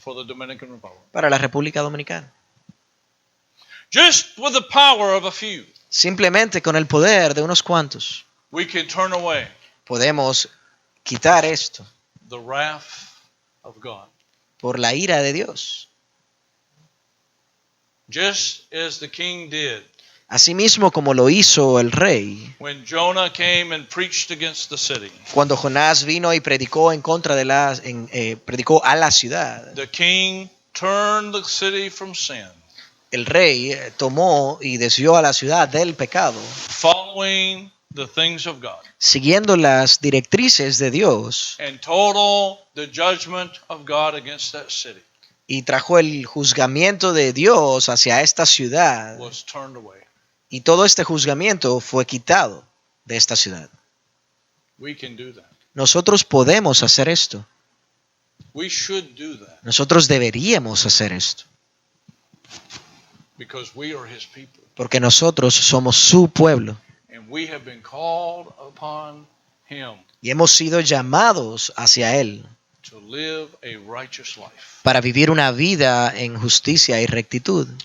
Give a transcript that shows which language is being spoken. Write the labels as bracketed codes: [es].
[en] for the Dominican Republic. [es] para la República Dominicana. [en] Just with the power of a few, [es] Simplemente con el poder de unos cuantos [en] we can turn away [es] podemos quitar esto [en] the wrath of God. [es] por la ira de Dios. [en] Just as the king did [es] Asimismo como lo hizo el rey [en] when Jonah came and preached against the city. [es] cuando Jonás vino y predicó en contra de predicó a la ciudad. [en] The king turned the city from sin, [es] El rey tomó y desvió a la ciudad del pecado, [en] following the things of God, [es] siguiendo las directrices de Dios, [en] and total the judgment of God against that city [es] y trajo el juzgamiento de Dios hacia esta ciudad, [en] was turned away. [es] y todo este juzgamiento fue quitado de esta ciudad. [en] We can do that. [es] Nosotros podemos hacer esto. [en] We should do that [es] Nosotros deberíamos hacer esto, [en] because we are his people [es] porque nosotros somos su pueblo [en] and we have been called upon him [es] y hemos sido llamados hacia Él [en] to live a righteous life. [es] para vivir una vida en justicia y rectitud.